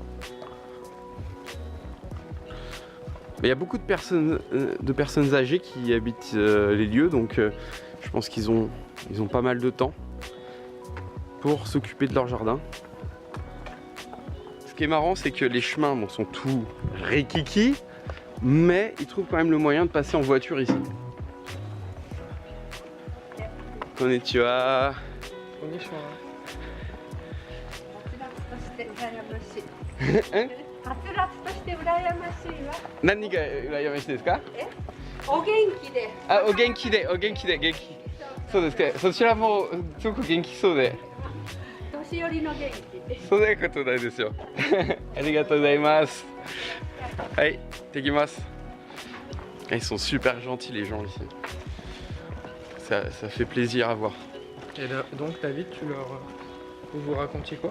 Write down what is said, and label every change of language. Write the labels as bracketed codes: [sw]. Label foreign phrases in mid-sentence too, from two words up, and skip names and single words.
[fr] Mais il y a beaucoup de personnes âgées qui habitent les lieux, donc je pense qu'ils ont pas mal de temps pour s'occuper de leur jardin. Ce qui est marrant, c'est que les chemins sont tout rikiki, mais ils trouvent quand même le moyen de passer en voiture ici. [ja] Konnichiwa. Konnichiwa. はつらつとして羨ましいわ。何が羨ましいですか？お元気で。あ、お元気で、元気。そうですか。そちらもすごく元気そうで。年寄りの元気で。そんなことないですよ。ありがとうございます。はい、行ってきます。 [fr] Ils sont super gentils les gens ici. Ça fait plaisir à voir. Et là, donc David, vous racontiez quoi?